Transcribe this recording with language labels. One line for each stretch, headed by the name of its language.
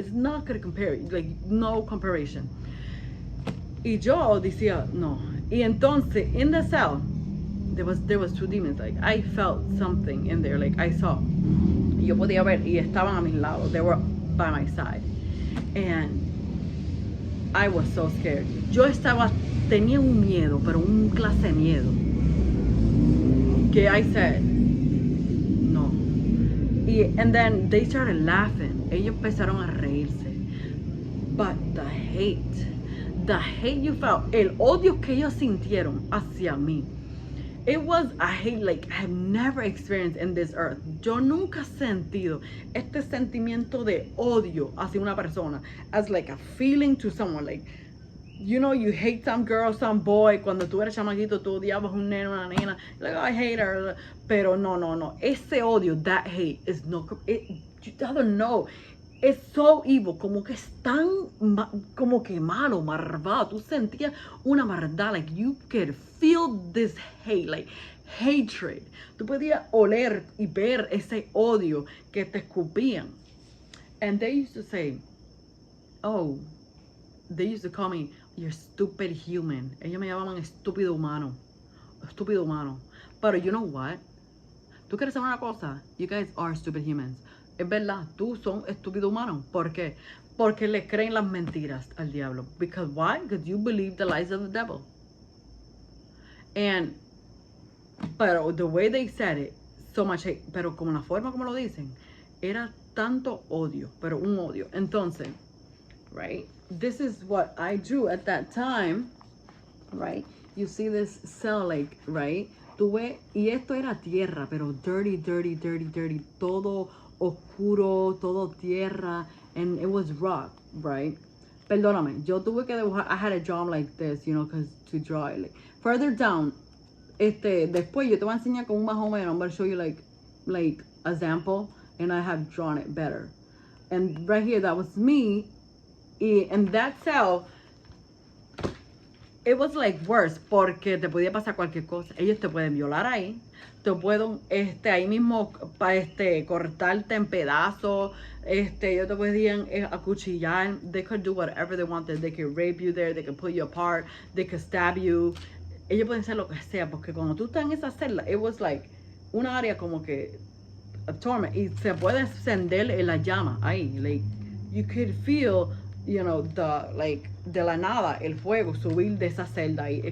English: It's not going to compare, like no comparison.
Spanish: Y yo decía, no.
English: Y entonces, in the cell, there was 2 demons. Like, I felt something in there. Like, I saw.
Spanish: Y yo podía ver, y estaban a mis lados.
English: They were by my side. And I was so scared.
Spanish: Tenía un miedo, pero un clase de miedo.
English: Que I said, no. And then they started laughing.
Spanish: Ellos empezaron a reírse.
English: But the hate you felt,
Spanish: el odio que ellos sintieron hacia mí,
English: it was a hate like I have never experienced in this earth.
Spanish: Yo nunca he sentido este sentimiento de odio hacia una persona
English: as like a feeling to someone. Like, you know, you hate some girl, some boy.
Spanish: Cuando tú eres chamaquito, tú odiabas un nene, una nena.
English: Like, oh, I hate her.
Spanish: Pero no. Ese odio,
English: that hate, is no. You don't know. It's so evil.
Spanish: Como que es tan, como que malo, malvado. Tú sentías una maldad.
English: Like, you could feel this hate, like hatred.
Spanish: Tú podías oler y ver ese odio que te escupían.
English: And they used to say, oh, they used to call me, you're stupid human.
Spanish: Ellos me llamaban estúpido humano. Pero
English: you know what?
Spanish: ¿Tú quieres saber una cosa?
English: You guys are stupid humans.
Spanish: es verdad, tú son estúpido humano. ¿Por qué? Porque le creen las mentiras al diablo.
English: Because why? Because you believe the lies of the devil.
Spanish: And, pero
English: the way they said it, so much hate,
Spanish: pero como la forma como lo dicen, era tanto odio, pero un odio.
English: Entonces, right, this is what I drew at that time, right? You see this cell like, right?
Spanish: Tuve, y esto era tierra, pero
English: dirty, dirty, dirty, dirty,
Spanish: todo oscuro, todo tierra,
English: and it was rock,
Spanish: right? Perdóname, yo tuve que dibujar,
English: I had to draw like this, you know, because to draw it. Like, further down,
Spanish: después yo te voy a enseñar como más o menos,
English: I'm going to show you like a sample, and I have drawn it better. And right here, that was me, and that cell, it was like worse,
Spanish: porque te podía pasar cualquier cosa. Ellos te pueden violar ahí, te pueden, ahí mismo, cortarte en pedazos, ellos te podían acuchillar.
English: They could do whatever they wanted. They could rape you there, they could pull you apart, they could stab you.
Spanish: Ellos pueden hacer lo que sea, porque cuando tú estás en esa celda,
English: it was like
Spanish: una área como que
English: a torment,
Spanish: y se puede encender en la llama ahí,
English: like you could feel, you know,
Spanish: de la nada el fuego subir de esa celda ahí.